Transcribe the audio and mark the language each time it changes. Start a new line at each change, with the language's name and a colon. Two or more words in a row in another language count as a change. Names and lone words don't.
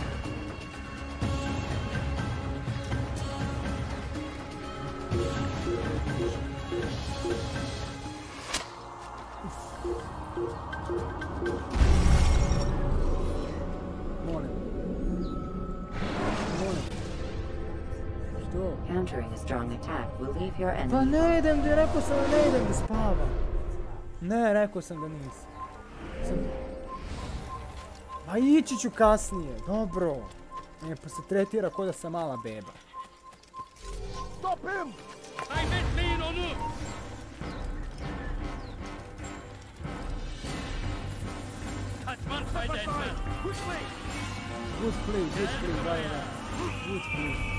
English: Countering a strong attack will leave your enemy.
Serbian: Pa ne idem, rekao sam da ne idem da spavam. Ne, rekao sam da nisam. Ma ići ću kasnije, dobro. Ne, pa se tretira ko da sam mala beba.
English: Stop him!
Turkish: Kaybetmeyin onu! Kaçman fayda etmez.
English: Good play, good play, right. Good play.